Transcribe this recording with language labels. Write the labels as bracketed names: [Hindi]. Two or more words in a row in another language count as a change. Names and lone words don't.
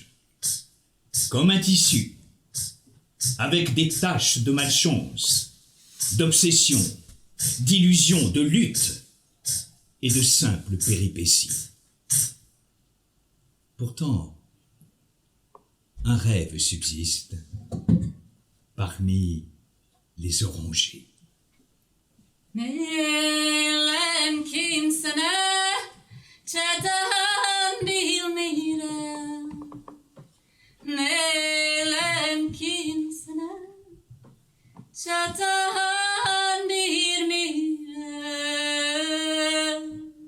[French] Comme un tissu, avec des taches de malchance, d'obsession, d'illusion, de lutte et de simples péripéties. Pourtant, un rêve subsiste parmi les orangers. [Azerbaijani] Nelen kimsene çatan bilmirem. Nelen kimsene çatan bilmirem.